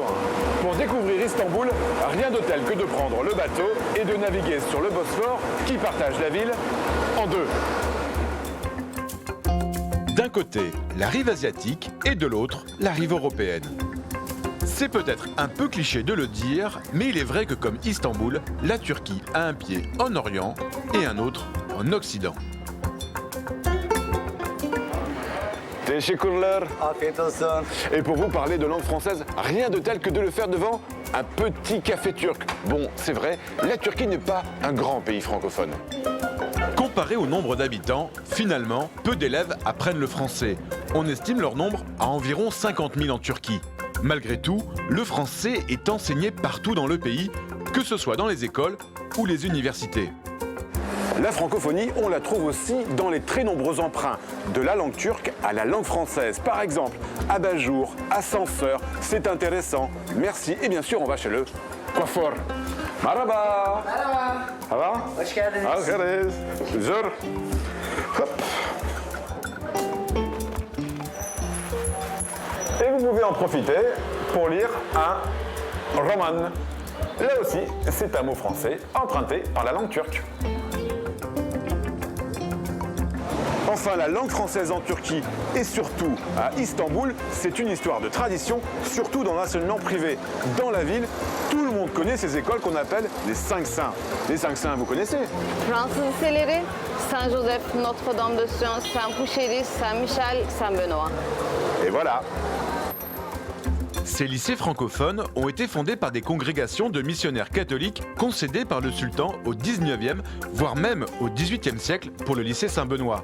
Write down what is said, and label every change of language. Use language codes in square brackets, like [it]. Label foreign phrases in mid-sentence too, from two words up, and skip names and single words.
[fr] Pour découvrir Istanbul, rien de tel que de prendre le bateau et de naviguer sur le Bosphore qui partage la ville en deux. D'un côté, la rive asiatique et de l'autre, la rive européenne. C'est peut-être un peu cliché de le dire, mais il est vrai que comme Istanbul, la Turquie a un pied en Orient et un autre en Occident. [tr] Teşekkürler. Afiyet olsun. [fr] Et pour vous parler de langue française, rien de tel que de le faire devant un petit café turc. Bon, c'est vrai, la Turquie n'est pas un grand pays francophone. Comparé au nombre d'habitants, finalement, peu d'élèves apprennent le français. On estime leur nombre à environ 50 000 en Turquie. Malgré tout, le français est enseigné partout dans le pays, que ce soit dans les écoles ou les universités. La francophonie, on la trouve aussi dans les très nombreux emprunts de la langue turque à la langue française. Par exemple, abat-jour, ascenseur, c'est intéressant, merci. Et bien sûr, on va chez le coiffeur. [tr] Merhaba. Merhaba. [fr] Ça va? [tr] Hoş geldiniz. Hoş geldiniz. [fr] Bonjour. Hop. Et vous pouvez en profiter pour lire un roman. Là aussi, c'est un mot français emprunté par la langue turque. Enfin, la langue française en Turquie et surtout à Istanbul, c'est une histoire de tradition, surtout dans l'enseignement privé. Dans la ville, tout le monde connaît ces écoles qu'on appelle les 5 saints. Les 5 saints, vous connaissez? [tr] Fransız liseleri Saint-Joseph, Notre-Dame de Sion, Saint-Pouchéry, Saint-Michel, Saint-Benoît. [fr] Et voilà. Ces lycées francophones ont été fondés par des congrégations de missionnaires catholiques concédées par le sultan au 19e, voire même au 18e siècle pour le lycée Saint-Benoît.